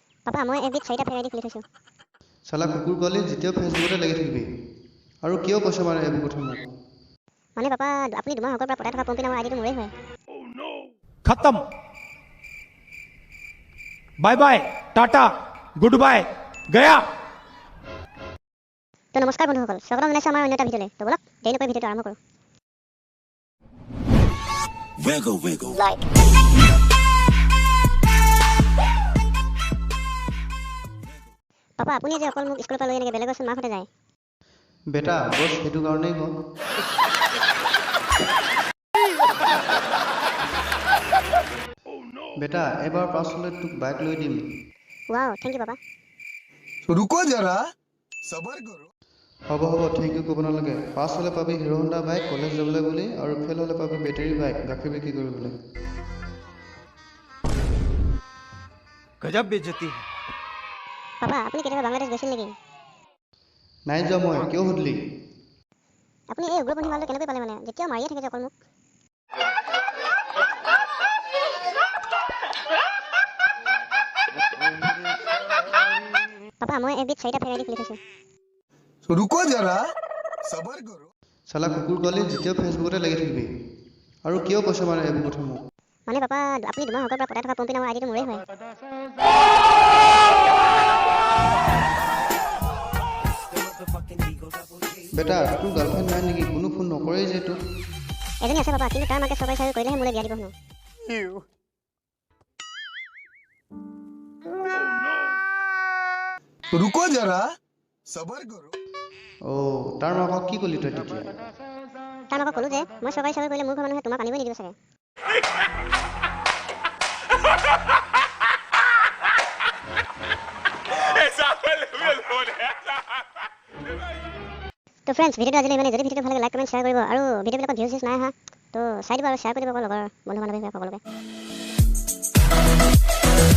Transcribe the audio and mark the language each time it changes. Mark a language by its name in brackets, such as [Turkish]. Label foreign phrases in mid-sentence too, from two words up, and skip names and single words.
[Assamese] পাপা মই এবিধ 4টা ফেক আইডি খুলি থৈছোঁ। চালা কুকুৰ পোৱালি যেতিয়াও ফেচবুকতে লাগি থাকিবি আৰু কিয় কৈছ মানে এইবোৰ কথা মোক মানে পাপা আপুনি 2 মাহ আগৰ পৰা পতাই থকা পম্পী নামৰ আইডিটো মোৰেই হয়। [Hindi] खत्म [English] bye bye [Hindi] टाटा [English] good bye [Hindi] गया। [Assamese] তো নমস্কাৰ বন্ধুসকল, স্বাগতম জনাইছোঁ আমাৰ অন্য এটা ভিডিঅ'লৈ। তো বলক দেৰি নকৰি ভিডিঅ'টো আৰম্ভ কৰোঁ। [English] Wiggle, wiggle. [Assamese] পাপা আপুনি যে অকল মোক স্কুলৰ পৰা লৈ এনেকৈ বেলেগৰ ওচৰত মাকহঁতে যায়। বেটা বছ সেইটো কাৰণেই কওঁ বেটা এবাৰ পাছলৈ তোক বাইক লৈ দিম ৱাও [English] thank you [Assamese] পাপা। [Hindi] रुको जरा सबर करो। [Assamese] হ'ব হ'ব [English] thank you [Assamese] ক'ব নালাগে পাছ হ'লে পাবি হিৰো হণ্ডা বাইক কলেজ যাবলৈ বুলি আৰু ফেল হ'লে পাবি বেটেৰী বাইক গাখীৰ বিক্ৰী কৰিবলৈ [Hindi] गजब बेइज्जती है। [Assamese] পাপা আপুনি কেতিয়াবা বাংলাদেশ গৈছিল নেকি? নাই যোৱা মই কিয় সুধিলি আপুনি এই উগ্ৰপন্থী মালটো কেনেকৈ পালে মানে যেতিয়াও মাৰিয়ে থাকে যে অকল মোক। পাপা মই এবিধ 4টা ফেক আইডি খুলি থৈছোঁ। [Hindi] रुको जरा सबर करो। [Assamese] চালা কুকুৰ পোৱালি যেতিয়াও ফেচবুকতে লাগি থাকিবি আৰু কিয় কৈছ মানে এইবোৰ কথা মোক মানে পাপা আপুনি 2 মাহ আগৰ পৰা পতাই থকা পম্পী নামৰ আইডিটো মোৰেই হয়। বেটা তোৰ গাৰ্লফ্ৰেণ্ড নাই নেকি কোনো ফোন নকৰেই যে তোক এজনী আছে পাপা, কিন্তু তাৰ মাকে চৰকাৰী চাকৰি কৰিলেহে মোলৈ বিয়া দিব হেনো। [Hindi] रुको जरा सबर करो। [Assamese] অ' তাৰ মাকক কি ক'লি তই তেতিয়া তাৰ মাকক ক'লো যে মই চৰকাৰী চাকৰি কৰিলে মোৰ ঘৰ মানুহে তোমাক আনিবই নিদিব চাগে। তো ফ্ৰেণ্ডছ ভিডিঅ'টো আজিলৈ মানে যদি ভিডিঅ'টো ভাল লাগে [English] like comment share [Assamese] কৰিব আৰু ভিডিঅ'বিলাকত ভিউজ নাই অহা তো চাই দিব আৰু শ্বেয়াৰ কৰি দিব আকৌ লগৰ বন্ধু বান্ধৱী সকলোকে।